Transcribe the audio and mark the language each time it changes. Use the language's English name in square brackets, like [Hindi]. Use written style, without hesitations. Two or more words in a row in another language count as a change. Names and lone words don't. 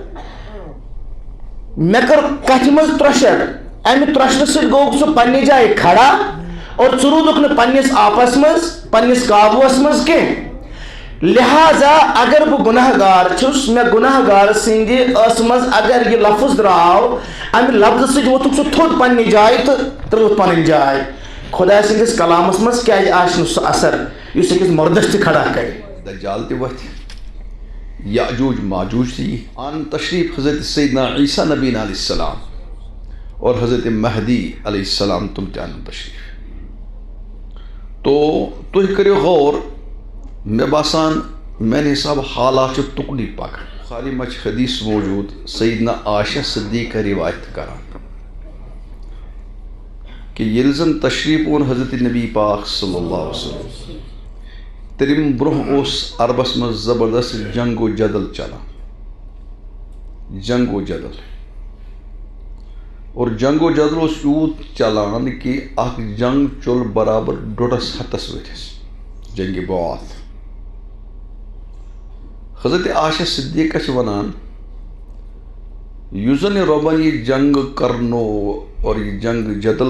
[Kashmiri] مےٚ کٔر کتھِ منٛز ترٛوشر امہِ ترٛوشرٕ سۭتۍ گوٚو سُہ پننہِ جایہِ کھڑا اور ژٕ روٗدُکھ نہٕ پننِس آپس منٛز پننِس قابوٗوس منٛز کینٛہہ لہذا اگر بہٕ گُناہ گار چھُس مےٚ گُناہ گار سٕنٛدِ ٲسہٕ منٛز اگر یہِ لفظ درٛاو امہِ لفظہٕ سۭتۍ ووٚتھُکھ سُہ تھوٚد پننہِ جایہِ تہٕ ترٛٲوٕتھ پنٕنۍ جاے خۄداے سٕنٛدِس کلامس منٛز کیٛازِ آسہِ نہٕ سُہ اثر یُس أکِس مردس تہِ کھڑا کرِ دجال تہِ وتھِ یاجوج ماجوج تہِ یی ان تشریف حضرت سیدنا عیسیٰ نبی [Arabic] علیہ السلام [Kashmiri] اور حضرت مہدی [Arabic] علیہ السلام [Kashmiri] تم تہِ انن تشریف تو تُہۍ کٔرِو غور مےٚ باسان میانہِ حساب حالات چھِ تُکنُے پکان بخاری منٛز چھِ حدیث موجوٗد سیدنا عائشہ صدیقہ روایت کران کہ ییٚلہِ زن تشریف اوٚن حضرت نبی پاک [Arabic] صلی اللہ علیہ وسلم [Kashmiri] تٔمۍ برونٛہہ اوس عربس منٛز زبردست جنگ و جدل چلان جنگ و جدل اور جنگ و جدل اوس یوٗت چلان کہ اکھ جنگ چول برابر 1.5 ہتس ؤرِس جنگِ بعاث حضرت عائشہ صدیقہ چھِ ونان یُس زن یہِ رۄبن یہِ جنگ کرنو اور یہِ جنگ جدل